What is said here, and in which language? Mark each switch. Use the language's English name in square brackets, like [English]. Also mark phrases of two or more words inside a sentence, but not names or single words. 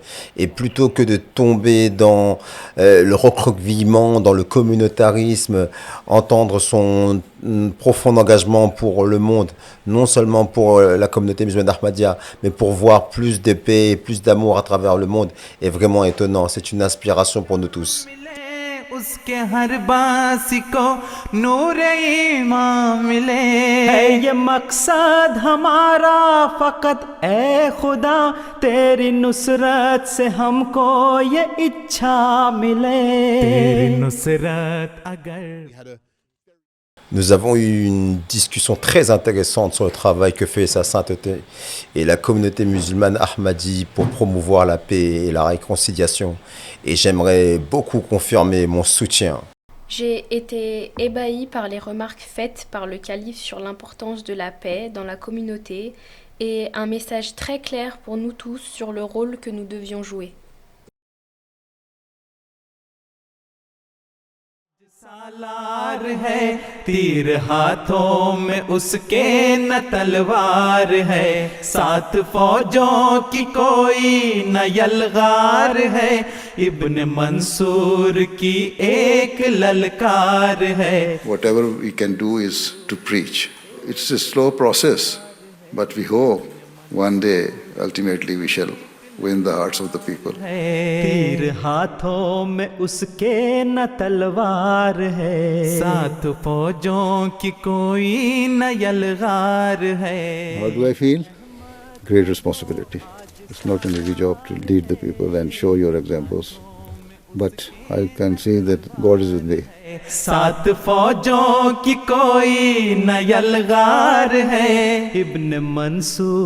[French] Et plutôt que de tomber dans le recroquevillement, dans le communautarisme, entendre son profond engagement pour le monde, non seulement pour la communauté musulmane Ahmadiyya, mais pour voir plus de paix et plus d'amour à travers le monde, est vraiment étonnant. C'est une inspiration pour nous tous. [Urdu] اس کے ہر باسی کو نور ایمان ملے ہے یہ مقصد ہمارا فقط اے خدا تیری نصرت سے ہم کو یہ اچھا ملے تیری نصرت اگر [French] Nous avons eu une discussion très intéressante sur le travail que fait sa sainteté et la communauté musulmane Ahmadi pour promouvoir la paix et la réconciliation. Et j'aimerais beaucoup confirmer mon soutien. J'ai été ébahie par les remarques faites par le calife sur l'importance de la paix dans la communauté et un message très clair pour nous tous sur le rôle que nous devions jouer. [Urdu] سالار ہے تیر ہاتھوں میں اس کے نہ تلوار ہے سات فوجوں کی کوئی نہ یلغار ہے ابن منصور کی ایک للکار ہے. [English] Whatever we can do is to preach. It's a slow process, but we hope one day ultimately we shall win the hearts of the people. [Urdu] تیر ہاتھوں میں اس کے نہ تلوار ہے سات فوجوں کی کوئی نہ یلغار ہے. [English] How do I feel? Great responsibility. It's not an easy job to lead the people and show your examples, but I can see that God is with me. [Urdu] سات فوجوں کی کوئی نہ یلغار ہے ابن منصور